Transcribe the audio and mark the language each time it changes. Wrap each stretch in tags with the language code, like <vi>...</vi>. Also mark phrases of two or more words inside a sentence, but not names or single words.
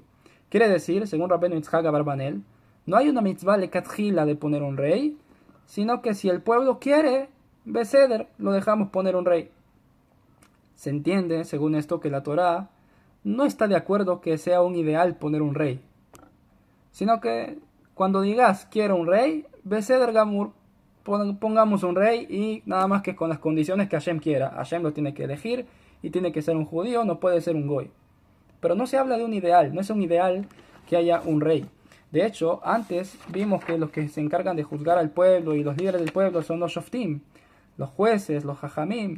<es>Quiere decir, según Rabbeinu Yitzhak Abarbanel, no hay una</es> <he>מצוה לכתחילה</he> <es>de poner un rey, sino que si el pueblo quiere, beseder, lo dejamos poner un rey. Se entiende, según esto, que la Torá no está de acuerdo que sea un ideal poner un rey, sino que cuando digas quiero un rey,</es> <he>בסדר גמור,</he> <es>pongamos un rey, y nada más que con las condiciones que Hashem quiera. Hashem lo tiene que elegir y tiene que ser un judío, no puede ser un goy. Pero no se habla de un ideal, no es un ideal que haya un rey. De hecho, antes vimos que los que se encargan de juzgar al pueblo y los líderes del pueblo son los shoftim, los jueces, los jajamim.</es>